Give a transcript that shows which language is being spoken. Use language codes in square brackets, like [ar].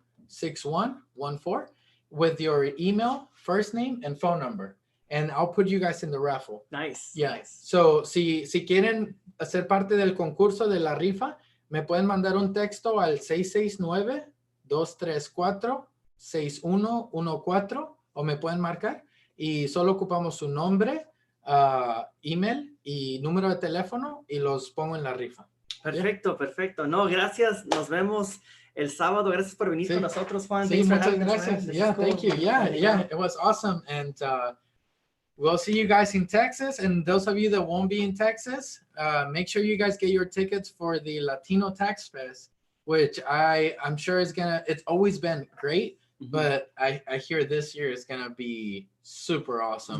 [en] 669-234-6114 with your email, first name, and phone number. And I'll put you guys in the raffle. Nice. Yeah. Nice. [es] So, si quieren hacer parte del concurso de la rifa, me pueden mandar un texto al 669-234-6114 o me pueden marcar y solo ocupamos su nombre, email y número de teléfono y los pongo en la rifa. Perfecto, perfecto. No, gracias. Nos vemos el sábado. Gracias por venir con nosotros, Juan. Sí, muchas gracias. [en] Yeah, thank you. Yeah, it was awesome. And we'll see you guys in Texas. And those of you that won't be in Texas, make sure you guys get your tickets for the Latino Tax Fest, which I'm sure it's always been great. But I hear this year is going to be super awesome.